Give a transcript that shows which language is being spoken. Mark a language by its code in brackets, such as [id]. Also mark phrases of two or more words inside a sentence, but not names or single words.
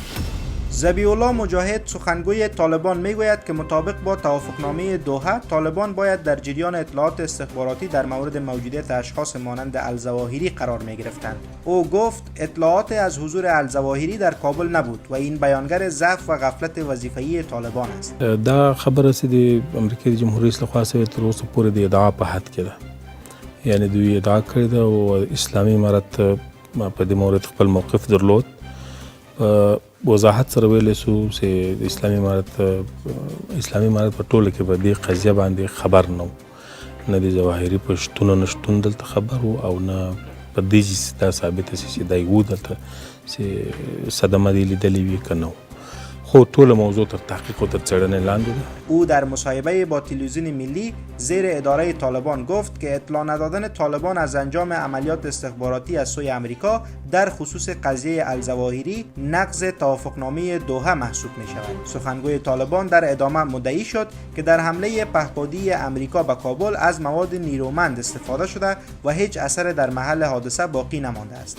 [fa] ذبیح الله مجاهد سخنگوی طالبان میگوید که مطابق با توافقنامه دوحه طالبان باید در جریان اطلاعات استخباراتی در مورد موجودیت اشخاص مانند الظواهری قرار میگرفتند. او گفت اطلاعات از حضور الظواهری در کابل نبود و این بیانگر ضعف و غفلت وظیفه‌ای طالبان است. [ps] دا خبره چې د امریکای جمهوریت لخوا سوی تر اوسه پورې د ادعا په حد کې ده، یعنی دوی ادعا کړې ده او اسلامي امارت په دې مورد خپل موقف درلود. وضاحت سره ویلی سو چې اسلامي امارت په ټوله کې په دې قضیه باندې خبر نه و، نه د ظواهري په شتون او نه شتون دلته خبر و او نه په دې چې دا ثابته شي چې دی و دلته چې صدمه دې لیدلې وي که نه و. خو ټول موضوع تر تحقیق و تر څېړنې لاندې ده. [fa] او در مصاحبه با تلویزیون ملی زیر اداره طالبان گفت که اطلاع ندادن طالبان از انجام عملیات استخباراتی از سوی امریکا در خصوص قضیه الظواهری نقض توافقنامه دوحه محسوب می شود. سخنگوی طالبان در ادامه مدعی شد که در حمله پهپادی امریکا به کابل از مواد نیرومند استفاده شده و هیچ اثر در محل حادثه باقی نمانده است.